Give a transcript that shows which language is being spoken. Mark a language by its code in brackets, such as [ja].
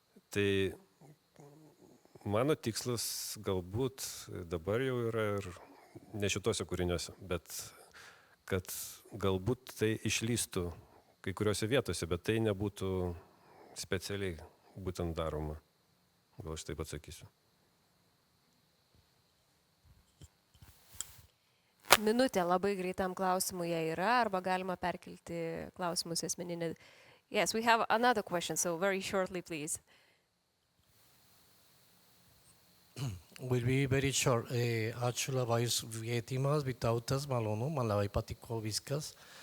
[lt] Tai mano tikslas galbūt dabar jau yra ir ne šitose kūriniuose, bet kad galbūt tai išlystų kai kuriuose vietose, bet tai nebūtų specialiai būtent daroma. Gal aš taip atsakysiu. Minutė labai greitam klausimui jie yra, arba galima perkelti klausimus asmeninį. [en] Yes, we have another question, so very shortly, please. Will be very short. [lt] Ačiū labai už kvietimas, Vytautas malonu, man labai patiko viskas.